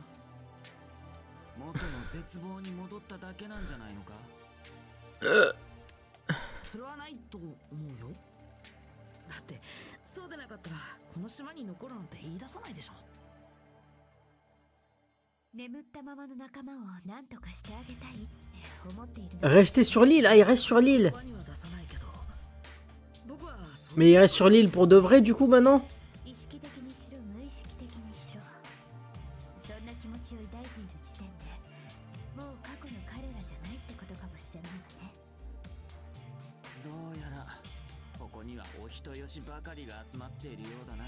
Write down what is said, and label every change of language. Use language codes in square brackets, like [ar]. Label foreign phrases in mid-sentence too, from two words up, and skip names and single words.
[ja] 元の絶望に戻っただけなんじゃないのか？それはないと思うよ。だってそうでなかったらこの島に残るなんて言い出さないでしょ。眠ったままの仲間を何とかしてあげたいって思っている。 [fr] Restez sur l'île, ah il reste sur l'île. Mais il reste sur l'île pour de vrai du coup maintenant? [ja] 意識的にしろ無意識的にしろ、そんな気持ちを抱いている時点でもう過去の彼らじゃないってことかもしれないわね。どうやらここにはお人よしばかりが集まっているようだな。